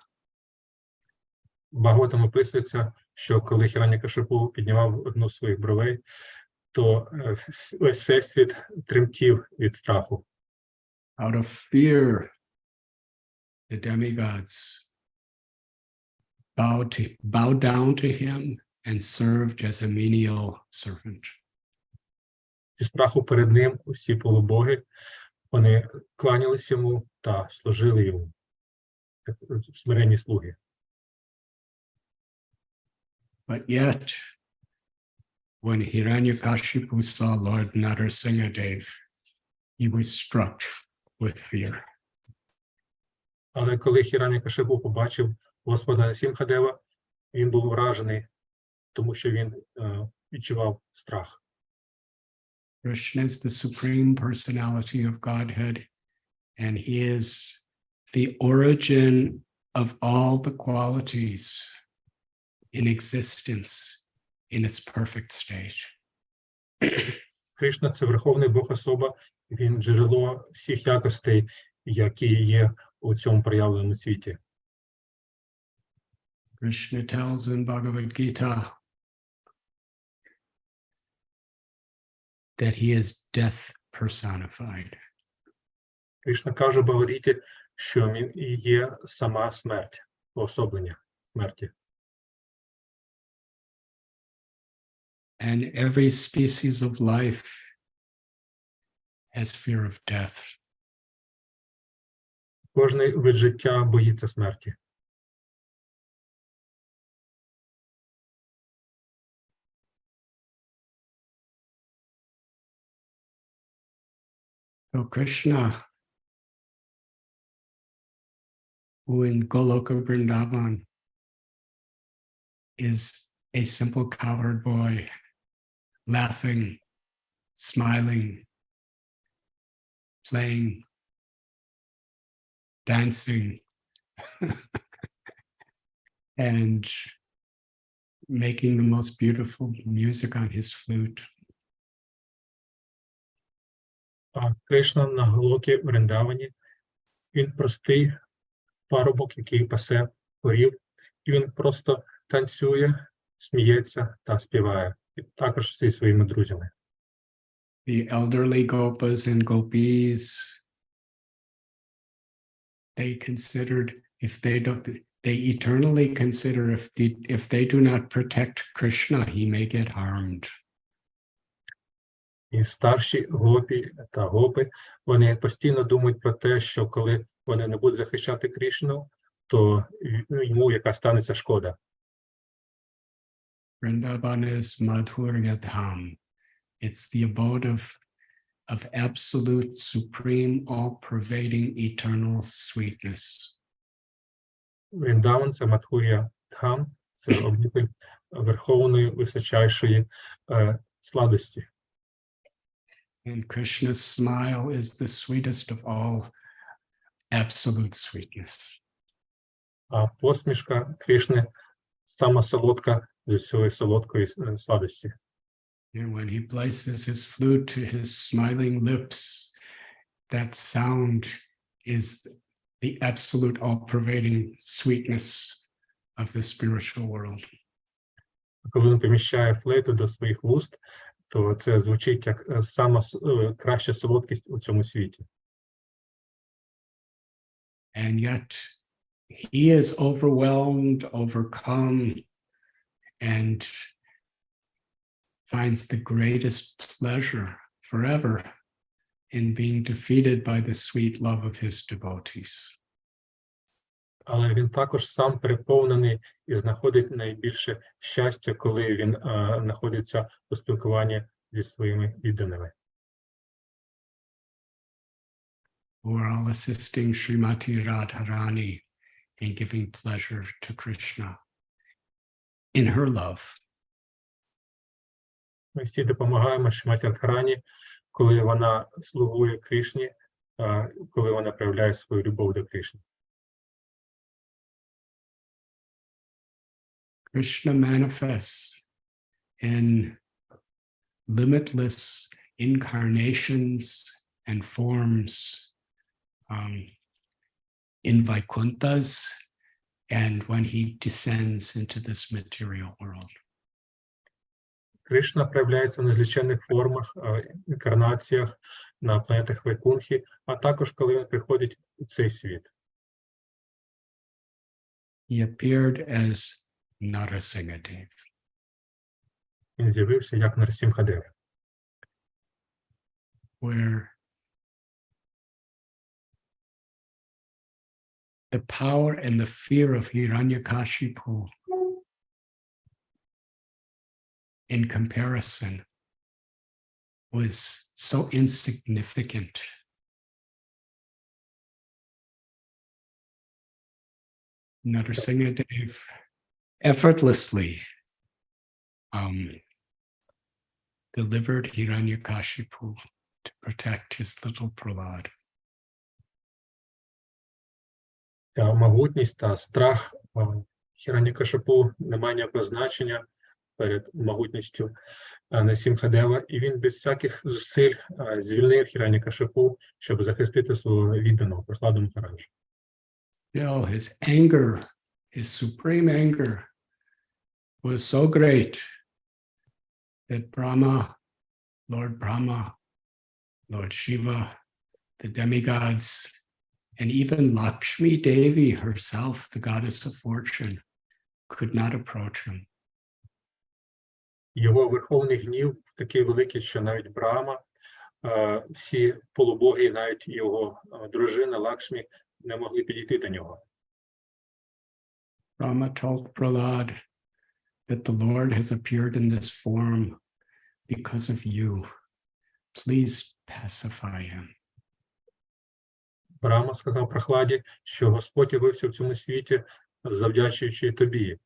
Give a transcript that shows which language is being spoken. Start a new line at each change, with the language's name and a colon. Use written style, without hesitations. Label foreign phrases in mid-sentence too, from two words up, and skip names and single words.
Ukrainian: Бхагаватам описується, що коли Хіранікашипу піднімав одну з своїх бровей, то весь всесвіт тремтів від страху.
English: Out of fear, the demigods bowed down to him and served as a menial servant.
Ukrainian: Зі страху перед ним усі полубоги, вони кланялись йому та служили йому, смиренні слуги.
English: But yet, when Hiranyakashipu saw Lord Narsinghadev, he was struck with fear.
Ukrainian: Але коли Хіранікашипу побачив Господа Нрсимхадева, він був вражений, тому що він відчував страх.
English: Krishna is the supreme personality of Godhead, and he is the origin of all the qualities in existence in its perfect state.
Ukrainian: Кришна – це Верховний Бог-особа, він джерело всіх якостей, які є у цьому проявленому світі.
English: Krishna tells in Bhagavad Gita that he is death personified.
Ukrainian: Кришна каже в Бхагавад-гіті, що він і є сама смерть, уособлення смерті.
English: And every species of life has fear of death.
Ukrainian: Кожний вид життя боїться смерті.
English: So Krishna, who in Goloka Vrindavan is a simple cowherd boy, laughing, smiling, playing, dancing, and making the most beautiful music on his flute.
Ukrainian: А Кришна на Галокі Вриндавані, він простий парубок, який пасе корів, і він просто танцює, сміється та співає, і також зі своїми друзями.
English: The elderly gopas and gopis, they considered they eternally consider if they do not protect Krishna, he may get harmed.
Ukrainian: І старші гопі та гопи, вони постійно думають про те, що коли вони не будуть захищати Кришну, то йому яка станеться шкода.
English: Vrindavan is Madhurya Dham. It's the abode of absolute, supreme, all-pervading, eternal sweetness.
Ukrainian: Вріндаван – це Мадхур'я Дхам, це обитель верховної, височайшої сладості.
English: And Krishna's smile is the sweetest of all absolute sweetness.
Ukrainian: А посмішка Кришни – сама солодка з усієї солодкої сладості.
English: And when he places his flute to his smiling lips, that sound is the absolute all-pervading sweetness of the spiritual world.
Ukrainian: Коли він поміщає флейту до своїх вуст, то це звучить як сама краща солодкість у цьому світі.
English: And yet he is overwhelmed, overcome, and finds the greatest pleasure forever in being defeated by the sweet love of his devotees.
Ukrainian: Але він також сам переповнений і знаходить найбільше щастя, коли він знаходиться у спілкуванні зі своїми відданими.
English: Who are all assisting Srimati Radharani in giving pleasure to Krishna in her love.
Ukrainian: Ми всі допомагаємо Шриматі Радхарані, коли вона слугує Кришні, коли вона проявляє свою любов до Кришни.
English: Krishna manifests in limitless incarnations and forms in Vaikunthas and when he descends into this material world.
Ukrainian: Кришна проявляється в незліченних формах, інкарнаціях на планетах Вайкунхі, а також коли він приходить у цей світ.
English: He appeared as Narasimha.
Ukrainian: Він з'явився як Нарсімхадев,
English: Where the power and the fear of Hiranyakashipu in comparison was so insignificant. Narasimhadev effortlessly delivered Hiranyakashipu to protect his little Prahlad.
Ukrainian: Та могутність та страх Хіранякашипу не має ніякого значення перед могутністю Нарсімхадева, і він без всяких зусиль звільнив Хіранякашипу, щоб захистити свого відданого Прохладу Махараджа.
English: Still, his anger, his supreme anger, was so great that Brahma, Lord Shiva, the demigods, and even Lakshmi Devi herself, the goddess of fortune, could not approach him.
Ukrainian: Його верховний гнів такий великий, що навіть Брахма, всі полубоги, навіть його дружина Лакшмі не могли підійти до нього.
English: Brahma told Prahlad that the Lord has appeared in this form because of you. Please pacify him.
Ukrainian: Брахма сказав Прохладі, що Господь явився в цьому світі, завдячуючи тобі.